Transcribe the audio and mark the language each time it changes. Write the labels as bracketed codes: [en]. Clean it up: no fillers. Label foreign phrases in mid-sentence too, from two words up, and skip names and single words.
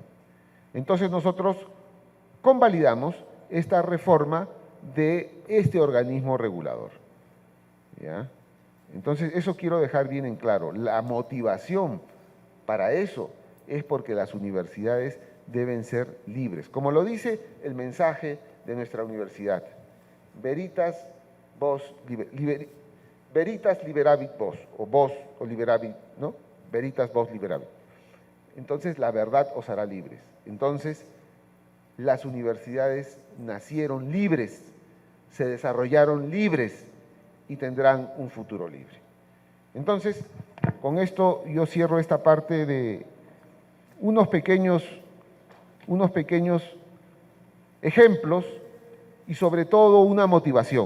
[es] Entonces nosotros convalidamos esta reforma de este organismo regulador. ¿Ya? Entonces eso quiero dejar bien en claro. La motivación para eso es porque las universidades deben ser libres. Como lo dice el mensaje de nuestra universidad. [la] Veritas liberavit vos, o vos o liberavit, ¿no? Veritas vos liberavit. [es] Entonces la verdad os hará libres. Entonces las universidades nacieron libres, se desarrollaron libres y tendrán un futuro libre. Entonces, con esto yo cierro esta parte de unos pequeños ejemplos y sobre todo una motivación.